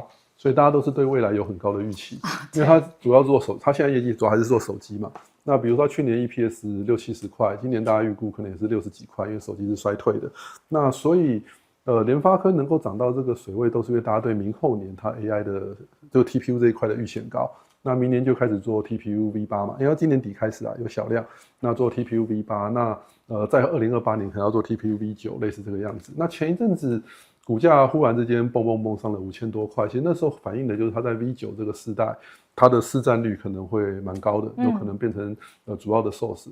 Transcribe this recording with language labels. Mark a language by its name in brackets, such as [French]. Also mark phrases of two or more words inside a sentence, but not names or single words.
[Chinese] 所以大家都是對未來有很高的預期，因為它主要做它現在業績主要還是做手機嘛。那比如說去年 EPS 60-70塊，今年大家預估可能也是60幾塊，因為手機是衰退的。那所以聯發科能夠漲到這個水位，都是因為大家對明後年它 AI 的這個 TPU 這一塊的預期很高。那明年就開始做 TPU V8 嘛，因為今年底開始有小量，那做 TPU V8，那在2028年可能要做 TPU V9，類似這個樣子。那前一陣子股價忽然之間蹦上了5000多塊，其實那時候反映的就是它在 V9 這個世代，它的市占率可能會蠻高的，有可能變成主要的 source。